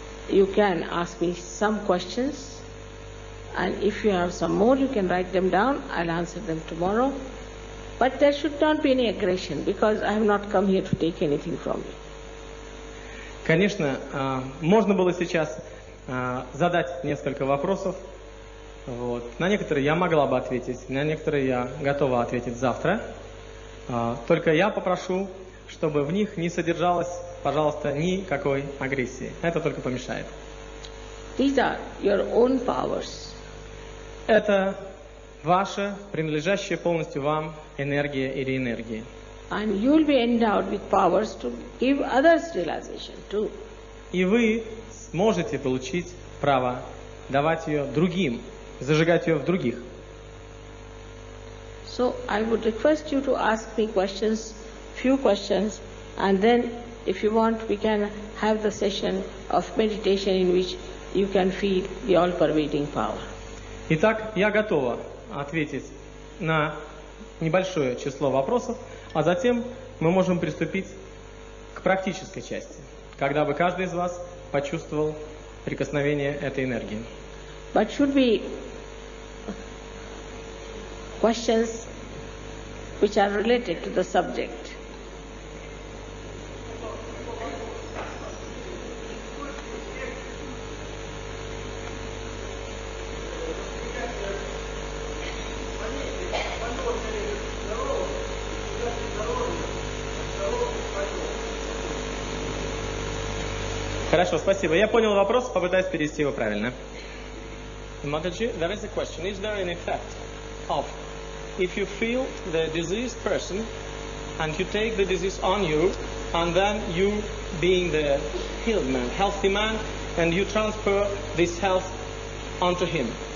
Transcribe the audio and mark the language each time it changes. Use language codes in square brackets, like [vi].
[en] You can ask me some questions, and if you have some more, you can write them down. I'll answer them tomorrow. But there should not be any aggression, because I have not come here to take anything from you. [ru] Конечно, можно было сейчас задать несколько вопросов. Вот. На некоторые я могла бы ответить, на некоторые я готова ответить завтра. Только я попрошу, чтобы в них не содержалось, пожалуйста, никакой агрессии. Это только помешает. [en] These are your own powers. [ru] Это ваша, принадлежащая полностью вам энергия или энергии. [en] And you will be endowed with powers to give others realization too. [ru] И вы сможете получить право давать ее другим, зажигать ее в других. [en] So I would request you to ask me few questions, and then if you want, we can have the session of meditation in which you can feel the all-pervading power. [ru] Итак, я готова ответить на небольшое число вопросов, а затем мы можем приступить к практической части. когда бы каждый из вас почувствовал прикосновение этой энергии. [en] But should be questions which are related to the subject. [ru] Хорошо, спасибо. Я понял вопрос, попытаюсь перевести его правильно. [en] Mataji, there is a question. Is there an effect of if you feel the diseased person and you take the disease on you and then you being the healed man, healthy man, and you transfer this health onto him?